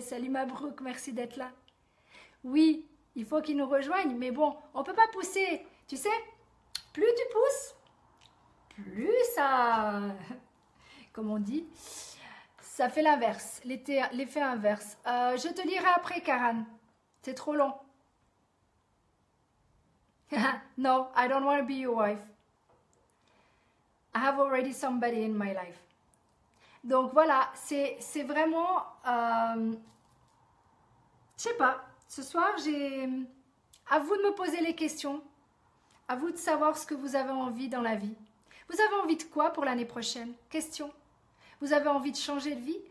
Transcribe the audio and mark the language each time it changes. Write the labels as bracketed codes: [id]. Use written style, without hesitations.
[fr] Salut Mabrouk, merci d'être là. Oui, il faut qu'ils nous rejoignent, mais bon, on ne peut pas pousser. Tu sais, plus tu pousses, plus ça, comme on dit, ça fait l'inverse, l'effet inverse. Je te lirai après, Karan, c'est trop long. [en] No, I don't want to be your wife. I have already somebody in my life. [fr] Donc voilà, c'est vraiment, je sais pas, ce soir j'ai, à vous de me poser les questions, à vous de savoir ce que vous avez envie dans la vie. Vous avez envie de quoi pour l'année prochaine? Question. Vous avez envie de changer de vie?